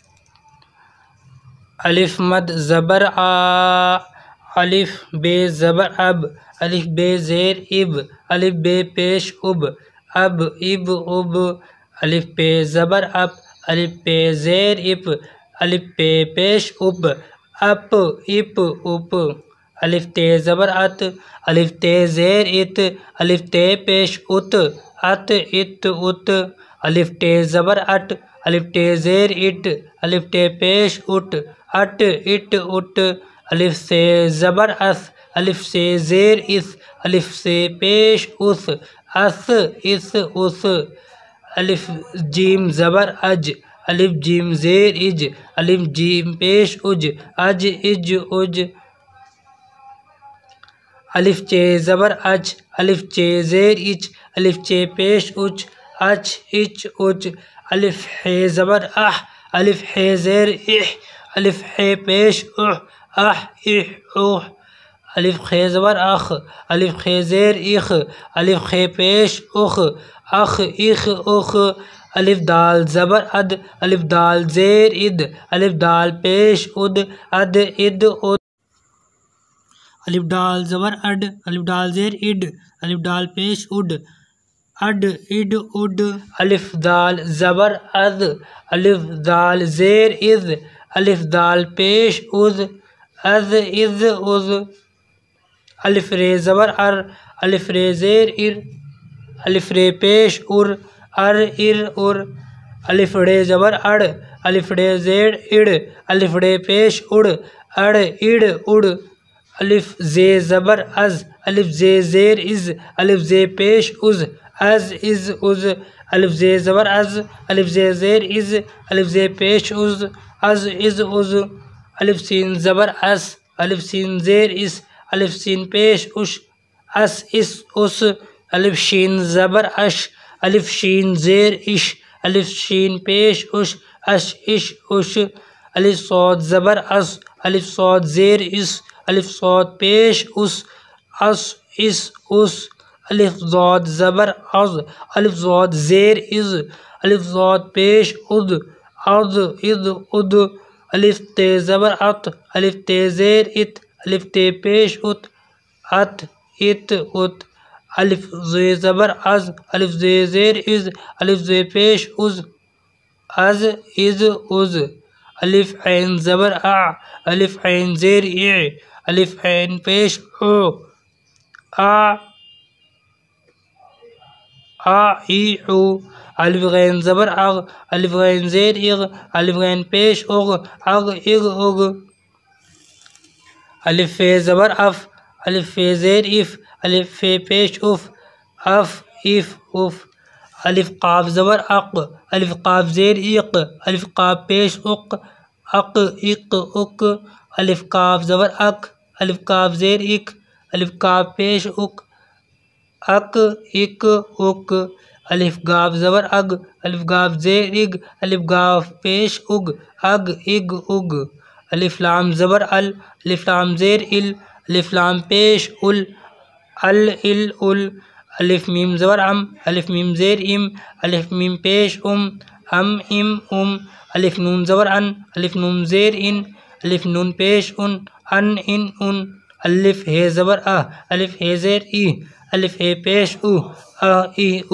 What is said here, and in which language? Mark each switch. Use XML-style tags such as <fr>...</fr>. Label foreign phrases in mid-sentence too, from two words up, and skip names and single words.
<ur>الف مد زبر آ، الف بے زبر اب، الف بے زیر اب، الف بے پیش اب، اب اب اب، الف پہ زبر اپ، الف پہ زیر اپ، الف پہ پیش اب، اپ اپ اپ، الف تے زبر ات، الف تے زیر ات، الف تے پیش ات، ات ات ات، الف ٹے زبر اٹ، الف ٹے زیر اٹ، الف ٹے پیش اٹ، اٹ اٹ اٹ، الف سے زبر اس، الف سے زیر اس، الف سے پیش اس، اس اس اس، الف جیم زبر اج، الف جیم زیر اج، الف جیم پیش اج، اج اج اج، الف چے زبر اچ، الف چے زیر اچ، الف چے پیش اچ، اچ اچ اچ، الف ہے زبر اح، الف ہے زیر اح، الف ہے پیش اح، اح اح اح، الف خے زبر اخ، الف خے زیر اخ، الف خے پیش اخ، اخ اخ اخ، الف دال زبر اد، الف دال زیر اد، الف دال پیش اد، اد اد اد، الف ڈال زبر اڈ، الف ڈال زیر اڈ، الف ڈال پیش اڈ، اڈ اڈ اڈ، الف دال زبر از، الف دال زیر از، الف دال پیش از، از از از، الف رے زبر ار، الف رے زیر ار، الف رے پیش ار، ار ار ار، الف ڑے زبر اڑ، الف ڑے زیر اڑ، الف ڑے پیش اڑ، اڑ اڑ اڑ، الف زے زبر از، الف زے زیر از، الف زے پیش از، از از از، الف زے زبر از، الف زے زیر از، الف زے پیش از، از از از، الف سین زبر اس، الف سین زیر اس، الف سین پیش اش، اس اس اس، الف شین زبر اش، الف شین زیر اش، الف شین پیش اش، اش اش اش، الف صاد زبر اس، الف صاد زیر اس، الف صاد پیش اس، اس اس اس، الف ضاد زبر از، الف ضاد زیر از، الف ضاد پیش اد، اد اد اد، الف تے زبر ات، الف تے زیر ات، الف تے پیش ات، ات ات ات، الف زے زبر از، الف زے زیر از، الف زے پیش از، از از از، الف عین زبر اع، الف عین زیر اع، الف عین پیش او، آ آ ای او، الف غین زبر اغ، الف غین زیر اغ، الف غین پیش اغ، اغ اغ اغ، الف فے زبر اف، الف فے زیر اف، الف فے پیش اف، اف اف اف، الف قاف زبر اق، الف قاف زیر اق، الف قاف پیش اق، اق اق اق، الف کاف زبر اک، الف کاف زیر اک، الف کاف پیش اک، اک اک اک، الف گاف زبر اگ، الف گاف زیر اگ، الف گاف پیش اگ، اگ اگ اگ، الف لام زبر ال، الف لام زیر ال، الف لام پیش ال، ال ال ال، الف میم زبر ام، الف میم زیر ام، الف میم پیش ام ام ام، الف نون زبر ان، الف نون زیر ان، الف نون پیش ان ان ان، الف ہے زبر الف ہے زیر ای، الف ہے پیش او ای او۔</ur>